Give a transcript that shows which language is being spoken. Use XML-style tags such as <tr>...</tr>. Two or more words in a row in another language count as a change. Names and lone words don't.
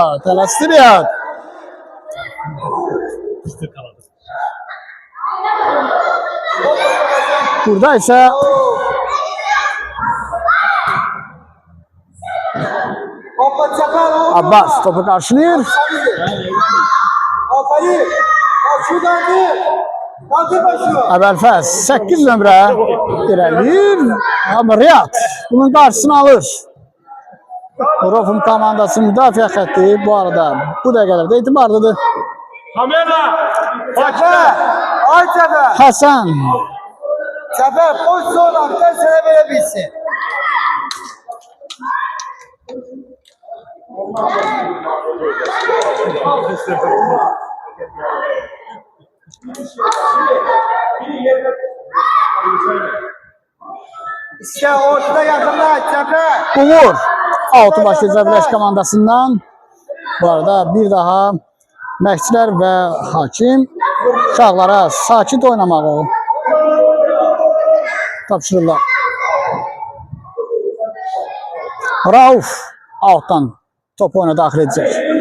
<az>Tələsdi Riyad. Burada isə Abbas</az> <tr>topu karşılıyor. Aferin. Şuradan değil. Kaldır başlıyor.</tr> <az>Əbəlfəz 8 nömrə irəliyir. Amma Riyad bunun qarşısını alır. Rofum komandası müdafiə xətti bu arada bu dəqiqələrdə etibarlıdır. Kamera.</az> <tr>Zafer. Ay Zafer. Həsən Zafer pozisyon alttan sana verebilsin. İşte ortada yakınlar Zafer.</tr> <az>Uğur altı başlayacaq Vileş komandasından. Bu arada bir daha məşqçilər və hakim uşaqlara sakit oynamağı tapşırırlar. Rauf alttan topu oyuna daxil edəcək.</az>